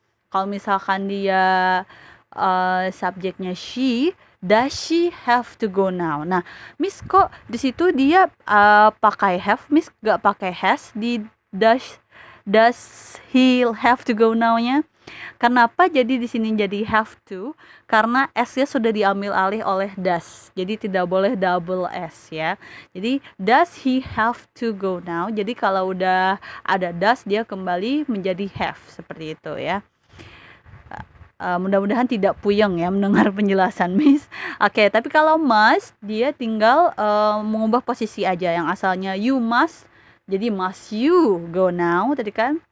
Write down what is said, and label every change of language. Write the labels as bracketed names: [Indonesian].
[Indonesian] Kalau misalkan dia subjeknya [English] she, does she have to go now? [Indonesian] Nah, Miss kok di situ dia pakai have, Miss gak pakai has di [English] does he have to go now- [Indonesian] nya? Kenapa jadi di sini jadi have to? Karena S-nya sudah diambil alih oleh does. Jadi tidak boleh double S ya. Jadi [English] does he have to go now? [Indonesian] Jadi kalau udah ada does dia kembali menjadi have, seperti itu ya. Mudah-mudahan tidak puyeng ya mendengar penjelasan Miss. Oke, tapi kalau must dia tinggal mengubah posisi aja. Yang asalnya you must jadi [English] must you go now [Indonesian] tadi kan.